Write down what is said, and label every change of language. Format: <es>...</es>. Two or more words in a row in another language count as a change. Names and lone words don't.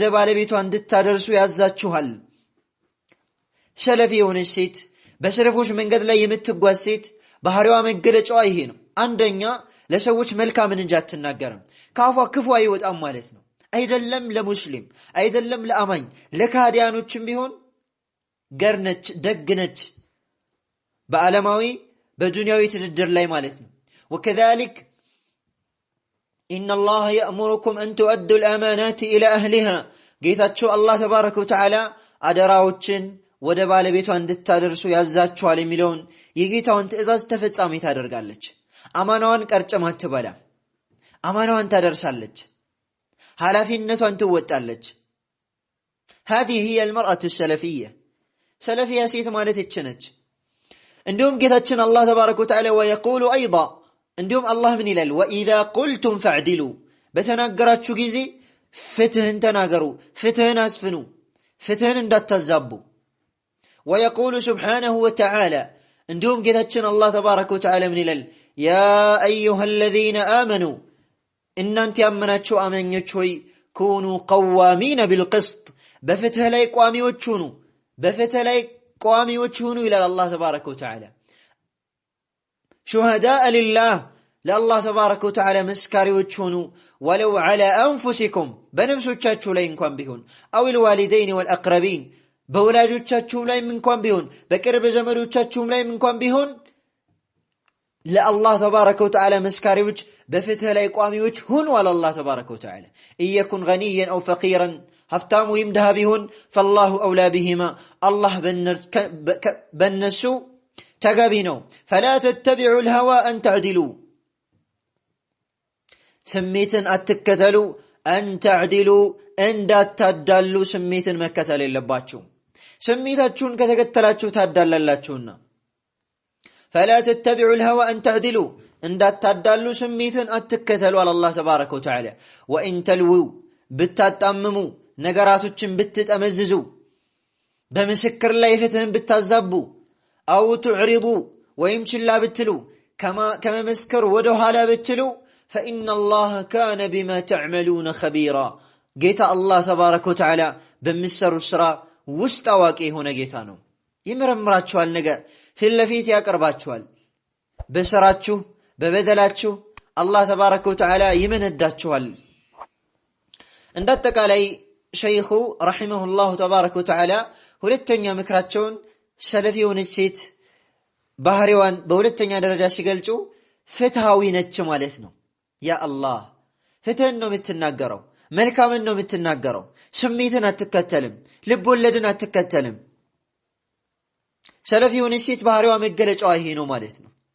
<am>ባለቤቷ እንድታደርሱ ያዛችኋል። ሰለፊ የሆነች ሴት በሰለፎች መንገድ ላይ የምትጓዝ ሴት ባህሪዋ መገለጫዋ ይሄ ነው። አንደኛ ለሰዎች መልካምን እንጂ አትናገርም፣ ከአፏ ክፉ አይወጣም ማለት ነው። አይደለም ለሙስሊም አይደለም ለአማኝ ለካህዲያኖችም ቢሆን ገር ነች፣ ደግ ነች፣ በዓለማዊ በዱንያዊ ትድድር ላይ ማለት ነው። وكذلك</am> <ar>إن الله يأمركم أن تؤدوا الأمانات إلى أهلها ጌታችሁ አላህ تبارك وتعالى</ar> <am>አደራዎችን ወደ ባለቤቷ እንድታደርሱ ያዛችኋል የሚለውን የጌታውን ትእዛዝ ተፈጻሚ ታደርጋለች። አማናዋን ቀርጨም አትበላ፣ አማናዋን ታደርሳለች፣ ኃላፊነቷን ትወጣለች።</am> <ar>هذه هي المرأة السلفية سلفية</ar> <am>ሴት ማለት ይችነች። እንዲሁም ጌታችን አላህ</am> <ar>تبارك وتعالى ويقول أيضا</ar> <am>እንዲሁም አላህ ምን ይላል?</am> <ar>وإذا قلتم فاعدلوا</ar> <am>በተናገራችሁ ጊዜ ፍትህን ተናገሩ፣ ፍትህን አስፍኑ፣ ፍትህን እንዳታዛቡ።</am> <ar>ويقول سبحانه وتعالى</ar> <am>እንዲሁም ጌታችን አላህ</am> <ar>تبارك وتعالى</ar> <am>ምን ይላል?</am> <ar>يا أيها الذين آمنوا</ar> <am>እናንተ ያመናችሁ አማኞች ሆይ</am> <ar>كونوا قوامين بالقسط</ar> <am>በፍትህ ላይ ቋሚዎች ሁኑ፣ በፍትህ ላይ ቋሚዎች ሁኑ ይላል አላህ</am> <ar>تبارك وتعالى። شهداء لله</ar> <am>ለአላህ</am> <ar>تبارك وتعالى</ar> <am>መስካሪዎች ሁኑ።</am> <ar>ولو على أنفسكم</ar> <am>በነፍሶቻችሁ ላይ እንኳን ቢሆን</am> <ar>أو الوالدين والأقربين</ar> <am>በወላጆቻችሁ ላይ እንኳን ቢሆን በቅርብ ዘመዶቻችሁ ላይ እንኳን ቢሆን ለአላህ</am> <ar>تبارك وتعالى</ar> <am>መስካሪዎች በፍትህ ላይ ቋሚዎች ሁኑ አለ አላህ</am> <ar>تبارك وتعالى። إن يكن غنيا أو فقيرا</ar> <am>ሀብታም ወይም ድሃ ቢሆን</am> <ar>فالله أولى بهما</ar> <am>አላህ በነሱ ተገቢ ነው።</am> <ar>فلا تتبعوا الهوى أن تعدلوا</ar> <am>ስሜትን አትከተሉ፣</am> <ar>أن تعدلوا</ar> <am>እንዳታዳሉ ስሜትን መከተል የለባችሁ። ስሜታችሁን ከተከተላችሁ ታዳላላችሁና</am> <ar>فلا تتبعوا الهوى أن تعدلوا</ar> <am>እንዳታዳሉ ስሜትን አትከተሉ አለ አላህ</am> <ar>تبارك وتعالى። وإن تلووا</ar> <am>ብታጣምሙ ነገራቶችን ብትጠመዝዙ በምስክር ላይ ፍትህን ብታዛቡ</am> <ar>أو تعرضوا</ar> <am>ወይም ችላ ብትሉ ከመመስከር ወደ ኋላ ብትሉ</am> <ar>فإن الله كان بما تعملون خبيرا</ar> <am>ጌታ አላህ</am> <ar>تبارك وتعالى</ar> <am>በሚሰሩት ስራ ውስጥ አዋቂ የሆነ ጌታ ነው። ይመረምራችኋል፣ ነገር ፊት ለፊት ያቀርባችኋል። በስራችሁ በበደላችሁ አላህ</am> <ar>تبارك وتعالى</ar> <am>ይመነዳችኋል። እንዳጠቃላይ ሸይኹ</am> <ar>رحمه الله تبارك وتعالى</ar> <am>ሁለተኛ ምክራቸውን ሰለፊ የሆነች ሴት ባህሪዋን በሁለተኛ ደረጃ ሲገልጹ ፍትሃዊ ነች ማለት ነው። ያ አላህ ፍትህን ነው የምትናገረው፣ መልካምን ነው የምትናገረው፣ ስሜትን አትከተልም፣ ልብ ወለድን አትከተልም። ሰለፊ የሆነች ሴት ባህሪዋ መገለጫዋ ይሄ ነው ማለት ነው።</am>